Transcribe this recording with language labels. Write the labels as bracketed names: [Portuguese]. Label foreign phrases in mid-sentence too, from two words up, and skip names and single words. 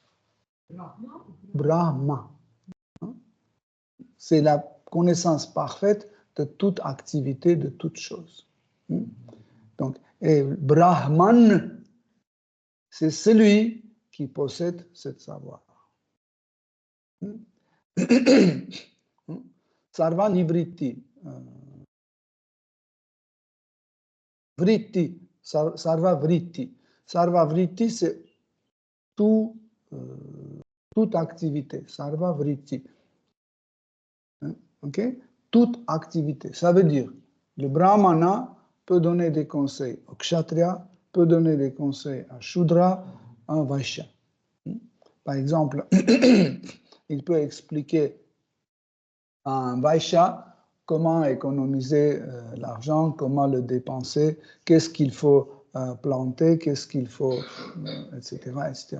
[French] Brahma. C'est la connaissance parfaite de toute activité, de toute chose. Donc, et Brahman, c'est celui qui possède ce savoir. [Sanskrit] Sarva nivritti. Vritti, sarva vritti. Sarva vritti, [French] c'est toute activité. [Sanskrit] Sarva vritti. [French] Okay? Toute activité. Ça veut dire, le brahmana peut donner des conseils au kshatriya, peut donner des conseils à shudra, à un vaishya. Par exemple, il peut expliquer à un vaishya comment économiser l'argent, comment le dépenser, qu'est-ce qu'il faut planter, qu'est-ce qu'il faut, etc., etc.